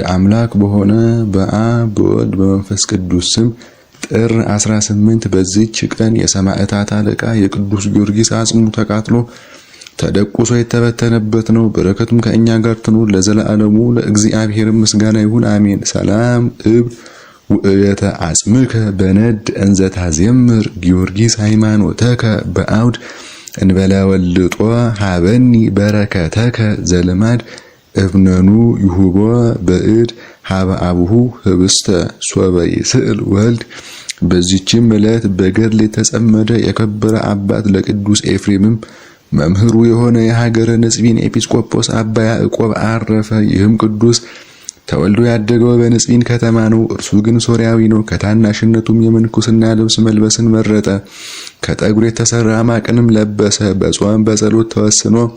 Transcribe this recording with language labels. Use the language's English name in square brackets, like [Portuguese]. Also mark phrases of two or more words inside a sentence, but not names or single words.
[Amharic] አምላክ በሆነ በአብ በወልድ በመንፈስ ቅዱስ ስም ጥር 18 በዚች ቀን የሰማዕታት አለቃ የቅዱስ ጊዮርጊስ አጽሙ ተቃጥሎ ተደቁሶ የተበተነበት ነው። በረከቱም ከእኛ ጋር ትኑር ለዘላለሙ። ለእግዚአብሔር ምስጋና ይሁን አሜን። [Geez] ሰላም እብ ውእየተ አጽምከ በነድ እንዘ ታዜምር ጊዮርጊስ ሃይማኖተከ በአውድ እንበለ ወልጦ ሀበኒ በረከተከ ዘልማድ እብነኑ ይሁቦ በእድ ሀበ አቡሁ ህብስተ ሶበ ይስእል ወልድ። [Amharic] በዚህችም ዕለት በገድል የተጸመደ የከበረ አባት ለቅዱስ ኤፍሬምም መምህሩ የሆነ የሀገረ ንጽቢን ኤጲስቆጶስ አባ ያዕቆብ አረፈ። ይህም ቅዱስ ተወልዶ ያደገው በንጽቢን ከተማ ነው። እርሱ ግን ሶርያዊ ነው። ከታናሽነቱም የምንኩስና ልብስ መልበስን መረጠ። ከጠጉር የተሰራ ማቅንም ለበሰ። በጾም በጸሎት ተወስኖ